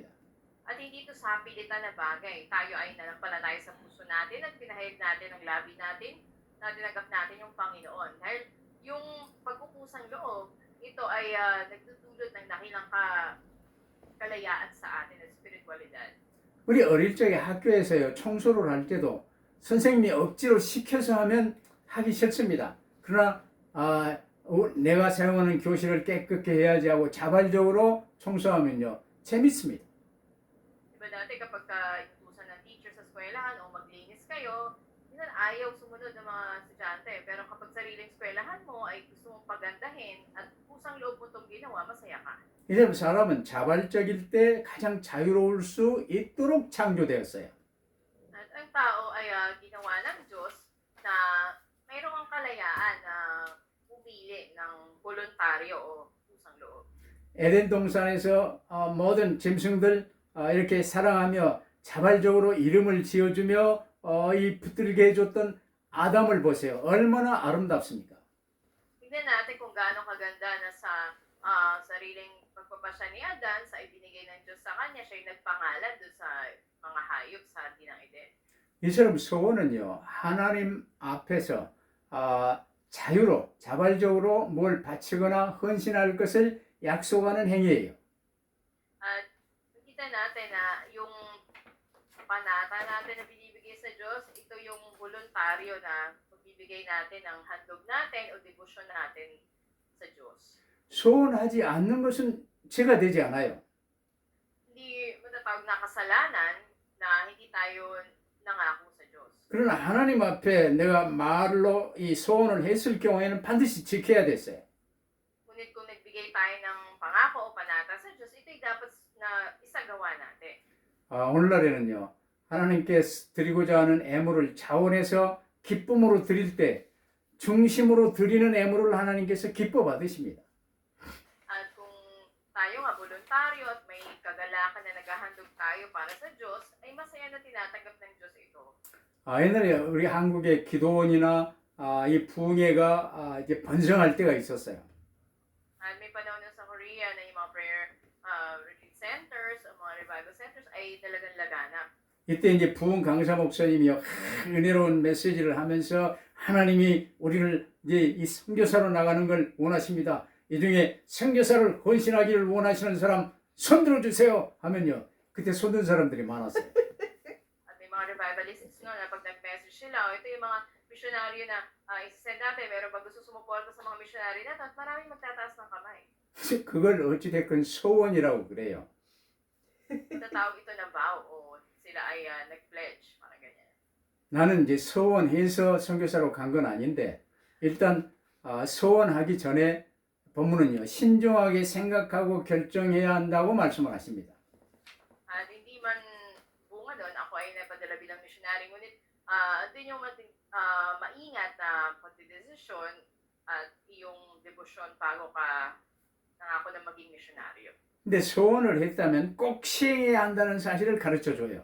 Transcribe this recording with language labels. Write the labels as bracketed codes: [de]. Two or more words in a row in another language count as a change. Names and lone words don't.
[tl] At hindi ito sa pilitan na bagay. Tayo ay nanampalataya sa puso natin at pinahayag natin ang labi natin na tinanggap natin yung Panginoon. Dahil yung pagpupusang loob, ito ay nagtutulot ng dakilang kalayaan sa atin at spiritualidad. [ko] 우리 어릴 적에 학교에서요 청소를 할 때도 선생님이 억지로 시켜서 하면 하기 싫습니다. 그러나 내가 사용하는 교실을 깨끗게 해야지 하고 자발적으로 청소하면요 재밌습니다. [tl] Diba dati kapag inutusan ng teacher sa eskwelahan o maglinis kayo, minsan ayaw sumunod ng mga estudyante. Pero kapag sariling eskwelahan mo ay gusto mong pagandahin at pusang loob mo itong ginawa, masaya ka. [ko] 이 사람은 자발적일 때 가장 자유로울 수 있도록 창조되었어요. [tl] At ang tao ay ginawa ng Diyos na mayroong kalayaan na pumili ng voluntaryo o pusang loob. [ko] 에덴 동산에서 모든 짐승들 이렇게 사랑하며 자발적으로 이름을 지어주며 이 붙들게 해줬던 아담을 보세요. 얼마나 아름답습니까? [tl] Tignan natin kung gaano kaganda na sa sariling pagpapasya ni Adan sa ibinigay ng Diyos sa kanya, siya yung nagpangalan doon sa mga hayop sa Tinang Eden. [ko] 이처럼 소원은요 하나님 앞에서 자유로 자발적으로 뭘 바치거나 헌신할 것을 약속하는 행위예요. [tl] At nakita natin na yung panata natin na binibigay sa Diyos, ito yung voluntaryo na magbibigay natin ng handog natin o devotion natin sa Diyos. [ko] 소원하지 않는 것은 죄가 되지 않아요. [tl] Hindi matatawag na kasalanan na hindi tayo nangako sa Diyos. [ko] 그러나 하나님 앞에 내가 말로 이 소원을 했을 경우에는 반드시 지켜야 됐어요. [tl] Ngunit kung nagbigay tayo ng pangako o panata sa Diyos, ito'y dapat na isagawa natin. [ko] 오늘날에는요 하나님께 드리고자 하는 애물을 자원해서 기쁨으로 드릴 때 중심으로 드리는 애물을 하나님께서 기뻐 받으십니다. [tl] At kung tayo nga voluntaryo at may kagalakan na naghahandog tayo para sa Diyos, ay masaya na tinatanggap ng Diyos ito. [ko] 옛날에 우리 한국의 기도원이나 이 부흥회가 이제 번성할 때가 있었어요. [tl] At may panahon na sa Korea na yung mga [en] prayer retreat centers [tl] o mga [en] revival centers [tl] ay talagang laganap. [ko] 이때 이제 부흥 강사 목사님이 은혜로운 메시지를 하면서 하나님이 우리를 이제 이 선교사로 나가는 걸 원하십니다. 이 중에 선교사를 헌신하기를 원하시는 사람 손 들어주세요 하면요. 그때 손든 사람들이 많았어요. [tl] At may mga revivalists nga na pag nag-message sila, ito yung mga misyonaryo na isa-send natin, meron ba gusto sumuporta sa mga misyonaryo natin at maraming magtataas ng kamay. [ko] 그걸 어찌됐건 소원이라고 그래요. [tl] Tatawag ito na vow o sila ay nag-pledge, parang ganyan. [ko] 나는 이제 소원해서 선교사로 간 건 아닌데 일단 소원하기 전에 본문은요. 신중하게 생각하고 결정해야 한다고 말씀을 하십니다. [tl] At hindi man bunga doon, ako ay napadala bilang missionary, ngunit din yung maingat na pagdedesisyon at iyong debosyon bago ka nangako na maging misyonaryo. [ko] 근데 소원을 했다면 꼭 시행해야 한다는 사실을 가르쳐 줘요.